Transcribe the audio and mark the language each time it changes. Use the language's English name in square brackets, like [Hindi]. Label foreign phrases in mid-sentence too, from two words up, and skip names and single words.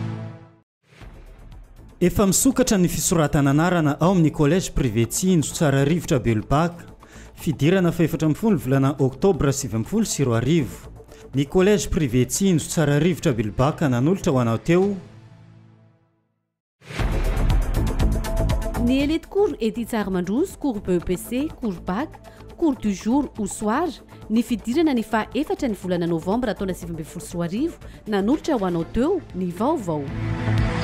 [Malagasy] Efa misokatra ny fisoratana anarana ao amin'ny collège privé Tsinjo tsara rivotra Belbak fidirana fa 14 volana oktobra 2024. Ny collège privé Tsinjo tsara rivotra Belbaka nanolotra ho anao teo. Ny élite cours Ety Tsarmandroso, cours BEPC, [French] cours bac, cours du jour ou soir, [Malagasy] ny fidirana ny fa 4 ny volana novambra taona 2024 nanolotra ho anao teo ny vaovao.